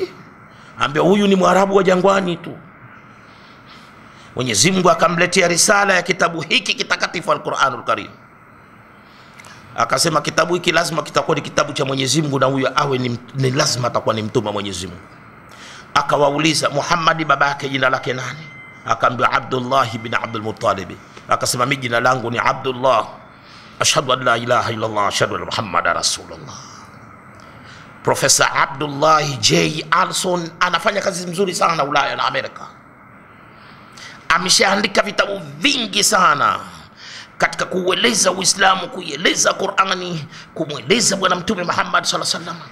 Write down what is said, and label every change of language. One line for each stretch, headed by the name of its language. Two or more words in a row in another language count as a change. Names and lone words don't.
Swahili: Ambia huyu ni Mwarabu wa jangwani tu. Mwenyezi Mungu akamletea risala ya kitabu hiki kitakatifu al-Qur'anul Karim, akasema kitabu hiki lazima kitakuwa ni kitabu cha Mwenyezi Mungu, na huyu awe ni lazima atakuwa ni mtume wa Mwenyezi Mungu. Akawauliza, Muhammad baba yake jina lake nani? Akaambia Abdullah ibn Abdul Muttalib. Akasema mimi jina langu ni Abdullah,
Arabic: أشهد أن لا إله إلا الله، أشهد أن محمدا رسول الله.
Swahili: Profesa Abdullah J. Alson anafanya kazi nzuri sana Ulaya na Amerika. Ameshaandika vitabu vingi sana katika kueleza Uislamu, kueleza Qur'ani, kumweleza bwana Mtume Muhammad
Arabic: صلى الله عليه وسلم.